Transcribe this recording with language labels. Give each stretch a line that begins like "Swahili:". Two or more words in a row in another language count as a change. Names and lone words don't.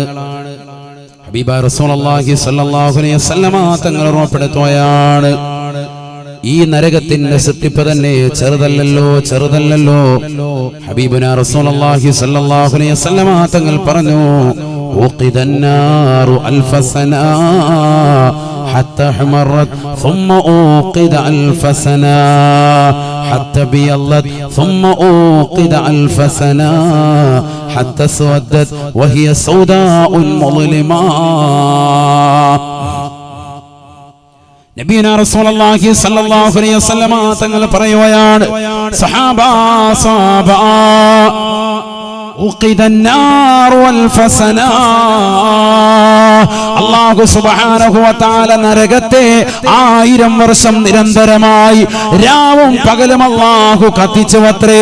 Malayalam: ഹബീബായ
Arabic: رسول الله صلى الله عليه وسلم
Malayalam: തങ്ങൾ ഓർമ്മപ്പെടുത്തുകയാണ്, ഈ നരകത്തിന്റെ സൃഷ്ടിപ്പ് തന്നെ ചെറുതല്ലല്ലോ.
Arabic: حبيبنا رسول الله صلى الله عليه وسلم
Malayalam: തങ്ങൾ പറഞ്ഞു,
Arabic: أوقد النار ألف سنة حتى احمرت ثم أوقد ألف سنة حتى بيضت ثم أوقد ألف سنة حتى سودت وهي سوداء مظلمة. نبينا رسول الله صلى الله عليه وسلم
Malayalam: തങ്ങൾ പറയുകയാണ്, സഹാബാ
Arabic: الله سبحانه وتعالى
Malayalam: നരകത്തെ 1000 വർഷം നിരന്തരമായി രാവും പകലും അല്ലാഹു കത്തിച്ചുവത്രേ.